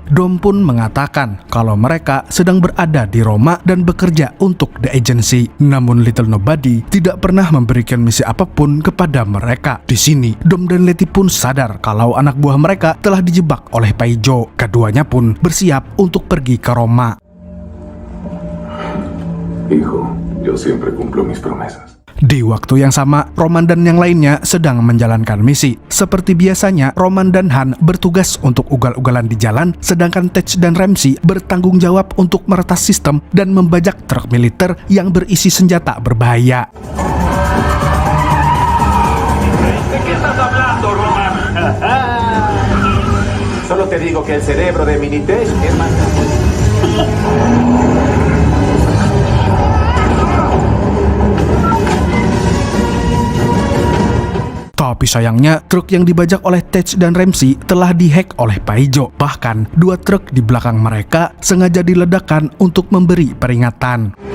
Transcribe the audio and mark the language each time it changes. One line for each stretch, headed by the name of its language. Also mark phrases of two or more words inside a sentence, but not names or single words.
Indonesian: Dom pun mengatakan kalau mereka sedang berada di Roma dan bekerja untuk The Agency. Namun Little Nobody tidak pernah memberikan misi apapun kepada mereka. Di sini, Dom dan Letty pun sadar kalau anak buah mereka telah dijebak oleh Paijo. Keduanya pun bersiap untuk pergi ke Roma.
Spanish: Hijo, yo siempre cumplo mis promesas.
Indonesian: Di waktu yang sama, Roman dan yang lainnya sedang menjalankan misi. Seperti biasanya, Roman dan Han bertugas untuk ugal-ugalan di jalan, sedangkan Tej dan Ramsey bertanggung jawab untuk meretas sistem dan membajak truk militer yang berisi senjata berbahaya.
Spanish: ¿De qué estás hablando, Roman? Solo te digo que el cerebro de Minitech es más...
Indonesian: Tapi sayangnya, truk yang dibajak oleh Tej dan Ramsey telah dihack oleh Paijo. Bahkan, 2 truk di belakang mereka sengaja diledakkan untuk memberi peringatan.